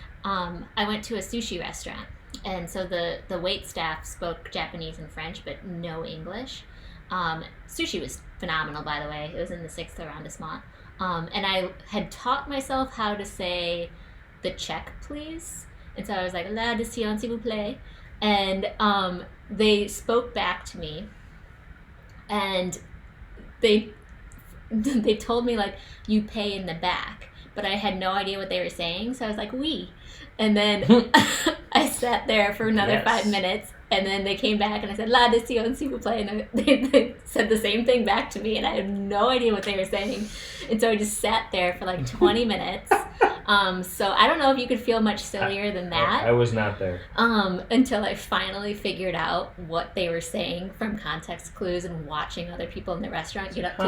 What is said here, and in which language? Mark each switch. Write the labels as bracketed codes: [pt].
[en] I went to a sushi restaurant, and so the wait staff spoke Japanese and French, but no English. Sushi was phenomenal, by the way. It was in the 6th arrondissement. And I had taught myself how to say the check, please. And so I was like, [fr] la décision, s'il vous plaît. [en] And they spoke back to me. And they told me, like, you pay in the back. But I had no idea what they were saying. So I was like, oui. And then I sat there for another 5 minutes. And then they came back and I said, [fr] la décision, s'il vous plaît. [en] And they said the same thing back to me. And I had no idea what they were saying. And so I just sat there for like 20 minutes. So I don't know if you could feel much sillier than that. I was not there. Until I finally figured out what they were saying from context clues and watching other people in the restaurant get up to go